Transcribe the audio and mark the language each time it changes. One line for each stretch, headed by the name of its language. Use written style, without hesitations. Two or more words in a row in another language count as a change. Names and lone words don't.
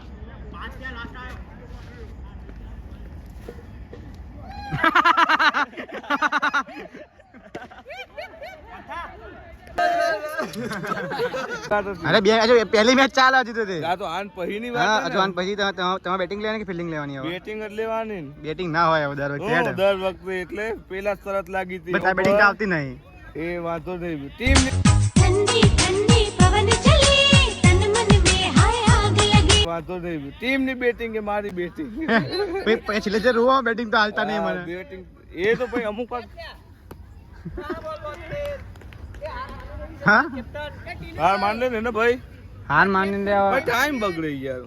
Gujarati: અરે બે હજુ પહેલી મેચ ચાલે હજુ તો તે આ તો આન પહીની હા વાત હજુ આન પછી તમારે બેટિંગ લેવાની કે ફિલ્ડિંગ લેવાની હવે બેટિંગ જ લેવાની ને. બેટિંગ ના હોય હવે દર વખતે દર વખતે એટલે પેલા શરત લાગી હતી બધા બેટિંગ તો આવતી નહીં એ વાંધો નહીં. ટીમ
Hindi: ठंडी ठंडी पवन चले तन मन में हाय आग लगी
Gujarati: વાંધો નહીં. ટીમ ની બેટિંગ એ મારી બેટિંગ. પછી છેલ્લે જે રૂવા બેટિંગ તો હાલતા નહીં મને બેટિંગ એ તો પછી અમુક વાર હા હાર માન લે ને ભાઈ. હાર માની દે ભાઈ ટાઈમ બગડે યાર.